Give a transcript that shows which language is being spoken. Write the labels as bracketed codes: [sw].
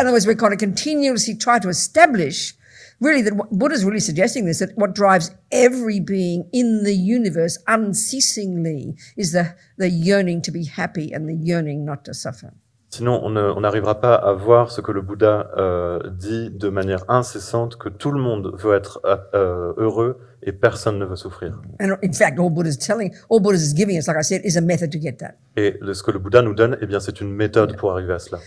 [en] other words, we're going to continuously try to establish really that what Buddha's really suggesting this, that what drives every being in the universe unceasingly is the yearning to be happy and the yearning not to suffer. [fr] Sinon, on n'arrivera pas à voir ce que le Bouddha dit de manière incessante, que tout le monde veut être heureux et personne ne veut souffrir. [en] And in fact, all Buddha is giving us, like I said, is a method to get that. [fr] Et ce que le Bouddha nous donne, eh bien, c'est une méthode pour arriver à cela.